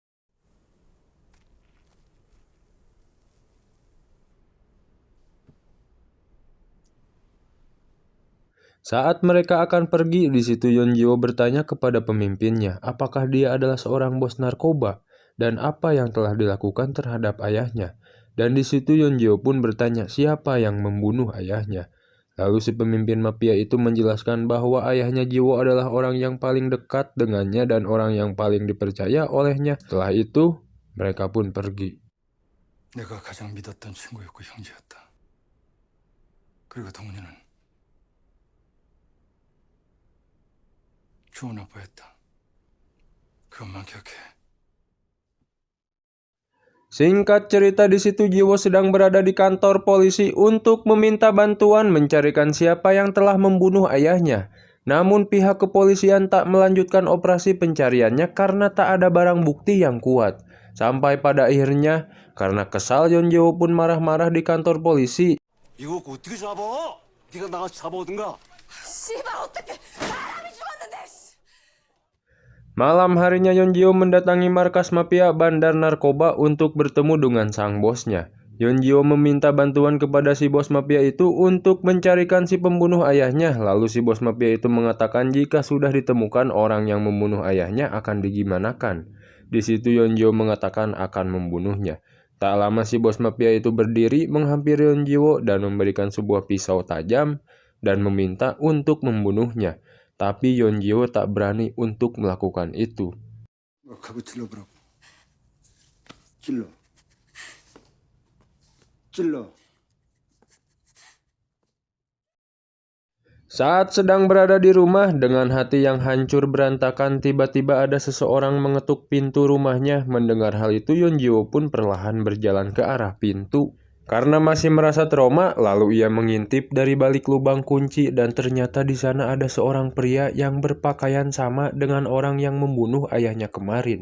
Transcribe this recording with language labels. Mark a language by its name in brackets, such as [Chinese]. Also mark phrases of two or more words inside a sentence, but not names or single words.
[Indonesian] Saat mereka akan pergi, di situ Yonjiwo bertanya kepada pemimpinnya, apakah dia adalah seorang bos narkoba dan apa yang telah dilakukan terhadap ayahnya. Dan di situ Yonjiwo pun bertanya siapa yang membunuh ayahnya. Lalu si pemimpin mafia itu menjelaskan bahwa ayahnya Jiwo adalah orang yang paling dekat dengannya dan orang yang paling dipercaya olehnya. Setelah itu, mereka pun pergi. [Korean] 내가 가장 믿었던 친구였고 형제였다. 그리고 동훈이는 좋은 아빠였다. 그것만 기억해. [Indonesian] Singkat cerita di situ Jiwo sedang berada di kantor polisi untuk meminta bantuan mencarikan siapa yang telah membunuh ayahnya. Namun pihak kepolisian tak melanjutkan operasi pencariannya karena tak ada barang bukti yang kuat. Sampai pada akhirnya karena kesal Yonjiwo pun marah-marah di kantor polisi. [Korean] 이거 어떻게 잡아? 네가 나가서 잡아오든가. 씨발 어떡해 사람이 죽었는데 씨. [Indonesian] Malam harinya Yonjiwo mendatangi markas mafia bandar narkoba untuk bertemu dengan sang bosnya. Yonjiwo meminta bantuan kepada si bos mafia itu untuk mencarikan si pembunuh ayahnya. Lalu si bos mafia itu mengatakan jika sudah ditemukan orang yang membunuh ayahnya akan digimanakan. Di situ Yonjiwo mengatakan akan membunuhnya. Tak lama si bos mafia itu berdiri menghampiri Yonjiwo dan memberikan sebuah pisau tajam dan meminta untuk membunuhnya. Tapi Yonjiwo tak berani untuk melakukan itu. [Korean] 가구 찔러보라고. 찔러. 찔러. [Indonesian] Saat sedang berada di rumah dengan hati yang hancur berantakan, tiba-tiba ada seseorang mengetuk pintu rumahnya. Mendengar hal itu, Yonjiwo pun perlahan berjalan ke arah pintu. Karena masih merasa trauma, lalu ia mengintip dari balik lubang kunci dan ternyata di sana ada seorang pria yang berpakaian sama dengan orang yang membunuh ayahnya kemarin.